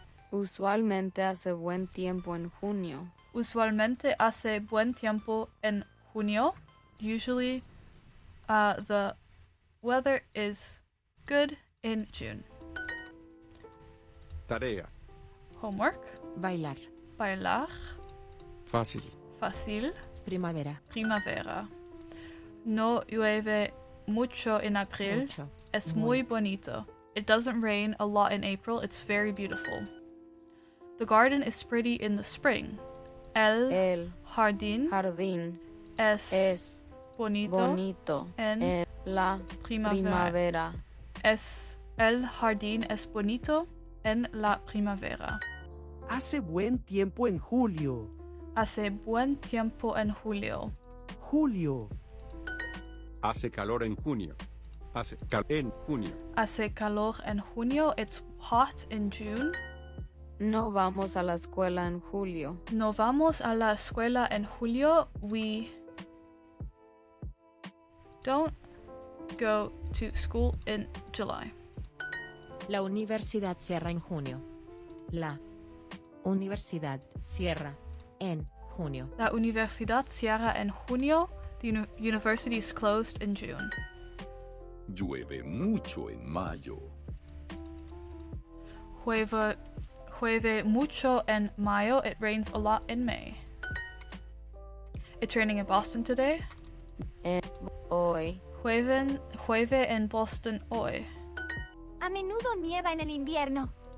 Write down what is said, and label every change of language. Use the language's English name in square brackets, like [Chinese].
[Spanish] Usualmente hace buen tiempo en junio. Usualmente hace buen tiempo en junio. [English] Usually, the weather is good in June. [Spanish] Tarea. [English] Homework. [Spanish] Bailar. Bailar. Fácil. Fácil. Primavera. Primavera. No llueve mucho en abril. Mucho. Es muy bonito. [English] It doesn't rain a lot in April. It's very beautiful. The garden is pretty in the spring. [Spanish] El jardín jardín es bonito en la primavera. El jardín es bonito en la primavera. Hace buen tiempo en julio. Hace buen tiempo en julio. Julio. Hace calor en junio. Hace calor en junio. Hace calor en junio. [English] It's hot in June. [Spanish] No vamos a la escuela en julio. No vamos a la escuela en julio. [English] We don't go to school in July. [Spanish] La universidad cierra en junio. La universidad cierra en junio. La universidad cierra en junio. [English] The university is closed in June. [Spanish] Llueve mucho en mayo. Llueve mucho en mayo. [English] It rains a lot in May. It's raining in Boston today. [Spanish] Hoy. Llueve en Boston hoy. A menudo nieva en el invierno.